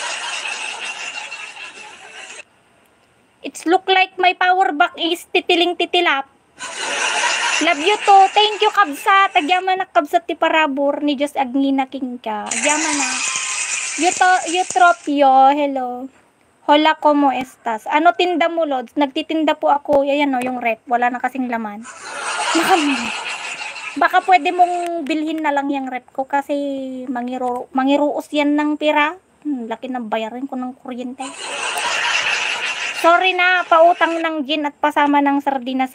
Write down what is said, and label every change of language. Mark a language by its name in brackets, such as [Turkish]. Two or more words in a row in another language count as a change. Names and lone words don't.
[English] It's look like my power bank is titiling-titilap. Love you to. Thank you, [Iloko] Kabsat. Agyaman na Kabsat ti parabor ni Diyos Agnina King ka. Agyaman na. Eutropio. Hello. [Spanish] Hola, como estas? [Filipino] Ano tinda mo, Lods? Nagtitinda po ako. Ayan o, yung rep. Wala na kasing laman. Baka pwede mong bilhin na lang yung rep ko kasi mangiruos yan ng pira. Laki ng bayarin ko ng kuryente. Sorry na, pautang ng gin at pasama ng sardinas.